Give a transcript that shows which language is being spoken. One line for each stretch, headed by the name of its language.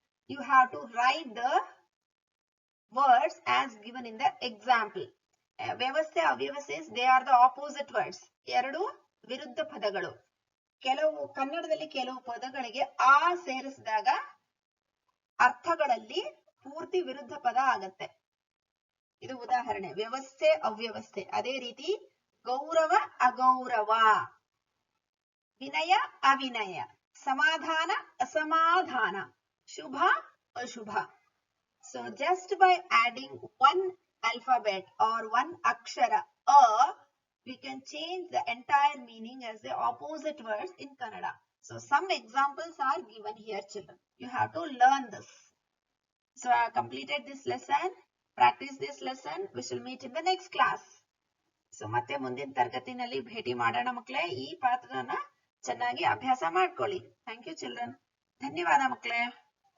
English: You have to write the words as given in the example.
Kannada: ವ್ಯವಸ್ಥೆ, ಅವ್ಯವಸ್ಥೆ,
English: they are the opposite words.
Kannada: ಎರಡು ವಿರುದ್ಧ ಪದಗಳು. ಕನ್ನಡದಲ್ಲಿ ಕೆಲವು ಪದಗಳಿಗೆ ಆ ಸೇರಿಸಿದಾಗ ಅರ್ಥಗಳಲ್ಲಿ ಪೂರ್ತಿ ವಿರುದ್ಧ ಪದ ಆಗತ್ತೆ. ಇದು ಉದಾಹರಣೆ. ವ್ಯವಸ್ಥೆ, ಅವ್ಯವಸ್ಥೆ. ಅದೇ ರೀತಿ ಗೌರವ, ಅಗೌರವ. ವಿನಯ, ಅವಿನಯ. ಸಮಾಧಾನ, ಅಸಮಾಧಾನ. ಶುಭ, ಅಶುಭ.
English: So just by adding one alphabet or one akshara we can change the entire meaning as the opposite words in Kannada. So some examples are given here, children. You have to learn this. So I have completed this lesson. Practice this lesson. We shall meet in the next class. So
Kannada: ಮತ್ತೆ ಮುಂದಿನ ತರಗತಿನಲ್ಲಿ ಭೇಟಿ ಮಾಡೋಣ ಮಕ್ಕಳೇ. ಈ ಪಾಠನ ಚೆನ್ನಾಗಿ ಅಭ್ಯಾಸ ಮಾಡ್ಕೊಳ್ಳಿ.
English: Thank you, children.
Kannada: ಧನ್ಯವಾದ ಮಕ್ಕಳೇ.